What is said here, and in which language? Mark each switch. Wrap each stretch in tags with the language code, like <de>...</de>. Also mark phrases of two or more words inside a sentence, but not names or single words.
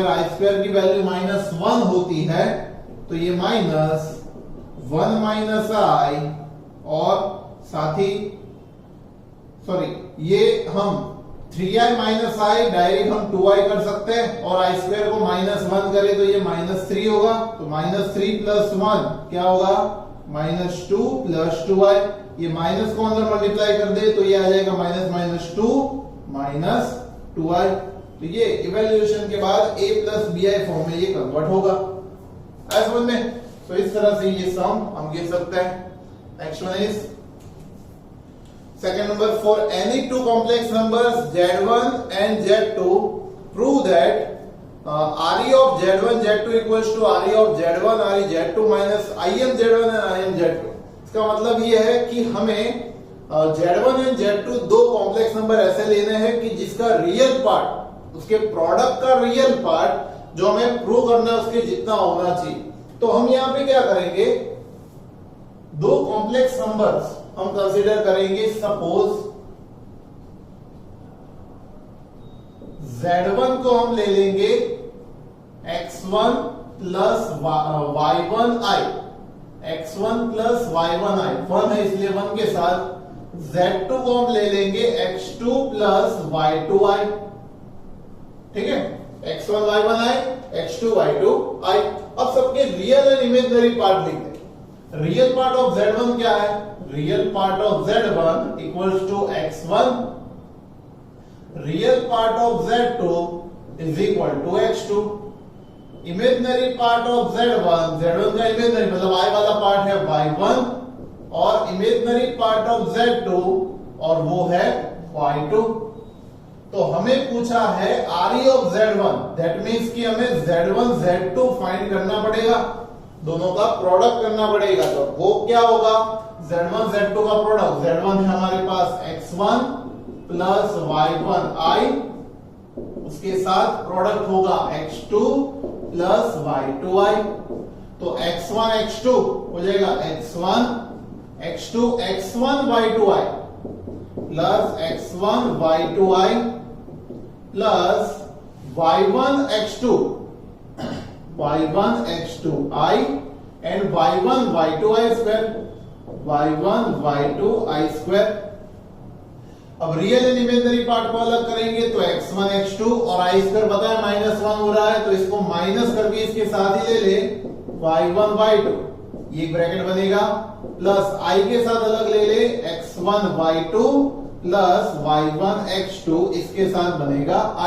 <hi>i² की वैल्यू -1 होती है, तो ये -1 माइनस i और साथ ही ये हम 3i माइनस i डायरेक्ट हम 2i कर सकते हैं और i² को -1 करें तो ये -3 होगा, तो -3 प्लस 1 क्या होगा, -2 प्लस 2i। ये माइनस को अंदर मल्टीप्लाई कर दे तो ये आ जाएगा -2 -2i। तो ये इवैल्यूएशन के बाद a प्लस bi फॉर्म में ये कन्वर्ट होगा। समझ में? तो इस तरह से ये सम हम गिन सकते हैं।</hi> <en>next one is second number, for any two complex numbers z1 and z2 prove that re of z1 z2 equals to re of z1 re z2 minus im z1 and im z2।</en> <hi>इसका मतलब ये है कि हमें</hi> <en>z1 and z2</en> <hi>दो</hi> <en>complex number</en> <hi>ऐसे लेने हैं कि जिसका</hi> <en>real part,</en> <hi>उसके प्रोडक्ट का</hi> <en>real part</en> <hi>जो हमें प्रूव करना है उसके जितना होना चाहिए। तो हम यहां पे क्या करेंगे, दो</hi> <en>complex numbers</en> <hi>हम कंसीडर करेंगे। सपोज z1 को हम ले लेंगे x1 प्लस y1i, x1 प्लस y1i 1 है इसलिए 1 के साथ। z2 को हम ले लेंगे x2 प्लस y2i। ठीक है, x1 y1i, x2 y2i। अब सबके</hi> <en>real and imaginary part</en> <hi>लिख दें।</hi> <en>real part of z1</en> <hi>क्या है,</hi> <en>real part of z1 equals to x1, real part of z2 is equal to x2। imaginary part of Z1,</en> <hi>Z1 का इमेजिनरी मतलब I वाला पार्ट है Y1 और</hi> <en>imaginary part of Z2</en> <hi>और वो है Y2। तो हमें पूछा है</hi> <en>RE of Z1, that means</en> <hi>कि हमें Z1 Z2 फाइंड करना पड़ेगा, दोनों का प्रोडक्ट करना पड़ेगा। तो वो क्या होगा, Z1 Z2 का प्रोडक्ट, Z1 है हमारे पास X1 प्लस Y1I, उसके साथ प्रोडक्ट होगा X2 प्लस Y2I। तो X1 X2 हो जाएगा X1 X2 X1 Y2I प्लस X1 Y2I प्लस Y1 X2 Y1 X2I एंड Y1 Y2I स्क्वायर, Y1 Y2I स्क्वायर। अब</hi> <en>real and imaginary part</en> <hi>को अलग करेंगे तो X1 X2 और I स्क्वायर पता है -1 हो रहा है, तो इसको माइनस करके इसके साथ ही ले ले Y1 Y2, ये ब्रैकेट बनेगा, प्लस I के साथ अलग ले ले X1 Y2 प्लस Y1 X2, इसके साथ बनेगा I।</hi>